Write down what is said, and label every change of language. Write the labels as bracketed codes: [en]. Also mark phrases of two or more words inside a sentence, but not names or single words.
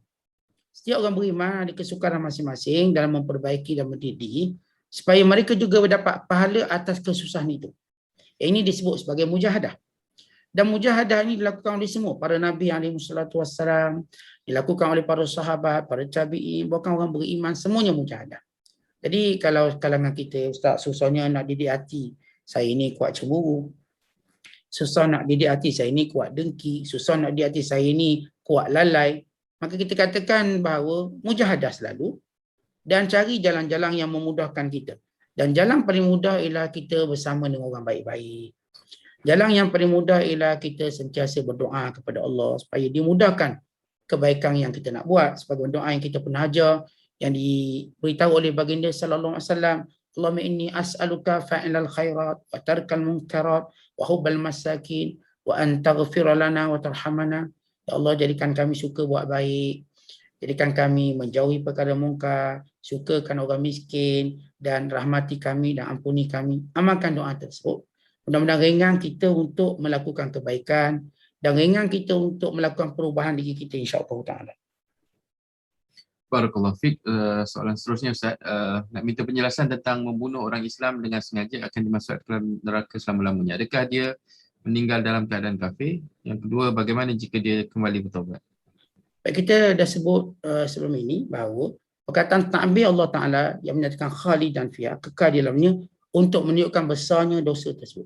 [ms] Setiap orang beriman ada kesukaran masing-masing dalam memperbaiki dan mendidik supaya mereka juga mendapat pahala atas kesusahan itu. Ini disebut sebagai mujahadah. Dan mujahadah ini dilakukan oleh semua para nabi [ar] عليهم الصلاة والسلام, [ms] dilakukan oleh para sahabat, para tabi'in, bahkan orang beriman, semuanya mujahadah. Jadi kalau kalangan kita, Ustaz, susahnya nak didik hati, saya ini kuat cemburu. Susah nak didik hati, saya ini kuat dengki. Susah nak didik hati, saya ini kuat lalai. Maka kita katakan bahawa mujahadah selalu dan cari jalan-jalan yang memudahkan kita. Dan jalan paling mudah ialah kita bersama dengan orang baik-baik. Jalan yang paling mudah ialah kita sentiasa berdoa kepada Allah supaya dimudahkan kebaikan yang kita nak buat. Sebagai doa yang kita pernah ajar, yang diberitahu oleh baginda [ar] صلى الله عليه وسلم اللهم إني أسألك فعل الخيرات وترك المنكرات وحب المساكين وأن تغفر لنا وترحمنا. [ms] Ya Allah, jadikan kami suka buat baik, jadikan kami menjauhi perkara mungkar, sukakan orang miskin, dan rahmati kami dan ampuni kami. Amalkan doa tersebut. Mudah-mudahan ringan kita untuk melakukan kebaikan dan ringan kita untuk melakukan perubahan diri kita, [ar] إن شاء الله تعالى. بارك الله فيك. [ms] Soalan seterusnya Ustaz, nak minta penjelasan tentang membunuh orang Islam dengan sengaja akan dimasukkan neraka selama-lamanya. Adakah dia meninggal dalam keadaan kafir? Yang kedua, bagaimana jika dia kembali bertaubat? Baik, kita dah sebut sebelum ini bahawa perkataan ta'bir Allah Ta'ala yang menyatakan [ar] خالدين فيها, [ms] kekal di dalamnya, untuk menunjukkan besarnya dosa tersebut.